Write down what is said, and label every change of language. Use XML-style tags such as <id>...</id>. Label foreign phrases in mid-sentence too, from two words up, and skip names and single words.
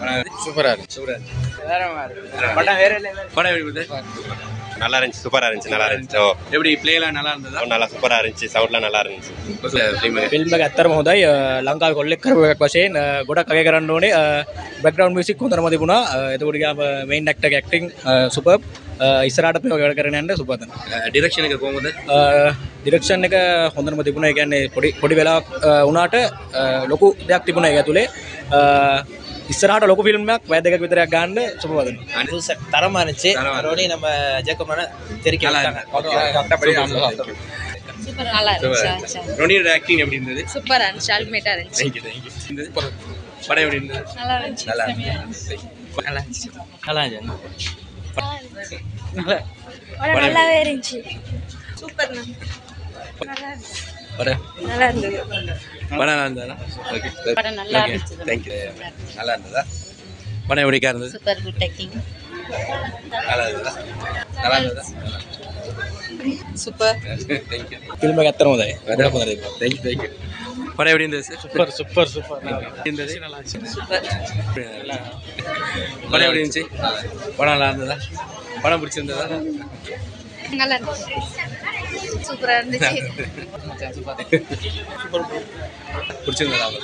<ta>சூப்பரா இருந்துச்சு. படம் எப்படி இருந்தது? நல்லா இருந்துச்சு, சூப்பரா இருந்துச்சு, நல்லா இருந்துச்சு. எப்படி பிளேலாம் நல்லா இருந்ததா? நல்லா சூப்பரா இருந்துச்சு, සවුට්லாம் நல்லா இருந்துச்சு.</ta> <si>ෆිල්ම් එක ඇත්තටම හොඳයි. ලංකාවේ කොල්ලෙක් කරපු එකක් වශයෙන් ගොඩක් අගය කරන්න ඕනේ.</si> <en>background music</en> <si>හොඳටම තිබුණා. එතකොට ගියාම</si> <en>main actor acting superb.</en> <si>ඉස්සරහට මේක වැඩ කරගෙන යන්න සුපර්බ්. ඩිරෙක්ෂන් එක කොහොමද? ඩිරෙක්ෂන් එක හොඳටම තිබුණා. ඒ කියන්නේ පොඩි වෙලාවක් උනාට ලොකු දෙයක් තිබුණා ඒක ඇතුලේ. ඉස්සරහට ලොකු ෆිල්ම් එකක් වැදගත් විතරයක් ගන්න සුබවදින.</si> <ta>தரமா இருந்துச்சு. ரோனி நம்ம ஜெயக்குமார தெரிக்க விட்டாங்க. சூப்பர் நல்லா இருந்துச்சு. ரோனியோட ஆக்டிங் எப்படி இருந்தது? சூப்பரா இருந்துச்சு. அல்டிமேட்டா இருந்துச்சு. தேங்க்யூ. படம் எப்படி இருந்தது? நல்லா இருந்துச்சு. நல்லா இருந்துச்சு. நல்லா இருந்துச்சு. படம் நல்லாவே இருந்துச்சு. சூப்பர். படம் நல்லா இருந்தது. படம் நல்லா இருந்ததா? ஓகே. படம் நல்லா இருந்துச்சு. தேங்க்யூ. நல்லா இருந்ததா? படம் எப்படிக்கா இருந்தது?</ta> <en>super good taking.</en> <ta>நல்லா இருந்ததா? நல்லா இருந்ததா? சூப்பர். தேங்க்யூ.</ta> <si>ෆිල්ම් එක ඇත්තටම හොඳයි. වැඩක් හොඳයි.</si> <ta>தேங்க்யூ. படம் எப்படி இருந்தது? சூப்பர் இருந்தது. படம் எப்படி இருந்துச்சு? படம் நல்லா இருந்ததா? படம் பிடிச்சிருந்ததா? நல்லா இருந்துச்சு. சூப்பரா இருந்துச்சு. பிடிச்சிருந்ததா?</ta>